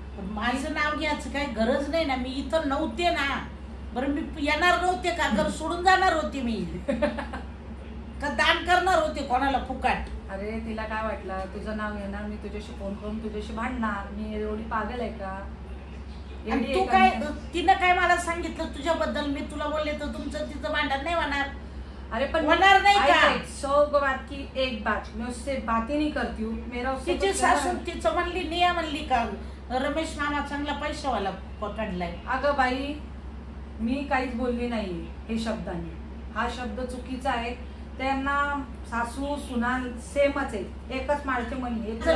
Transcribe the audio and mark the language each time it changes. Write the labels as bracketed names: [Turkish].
[Marathi] माझं नाव घ्यायचं काही गरज नाही ना, मी इथं नव्हते ना. बरं मी येणार नव्हते का, घर सोडून जाणार होती मी का दान करणार होते कोणाला फुकाट. अरे तिला काय वाटलं, तुझं नाव घेणार, मी तुझ्याशी फोन करून तुझ्याशी भांडणार, मी एवढी पागल आहे का. तू काय, तिनं काय मला सांगितलं तुझ्याबद्दल, मी तुला बोलले तर तुमचं तिचं भांडण नाही होणार. अरे पण होणार नाही का. [Hindi] 100 बात की एक बात, मैं उससे बातें नहीं करती हूँ. मेरा [Marathi] तिची सासू तिचं म्हणली निया म्हणली का रमेश मामा चांगला पैशावाला पकडलाय. अगं बाई, मी काहीच बोलली नाही हे शब्दाने. हा शब्द चुकीचा आहे. त्यांना सासू सुना सेमच आहे, एकच माळचे मनी.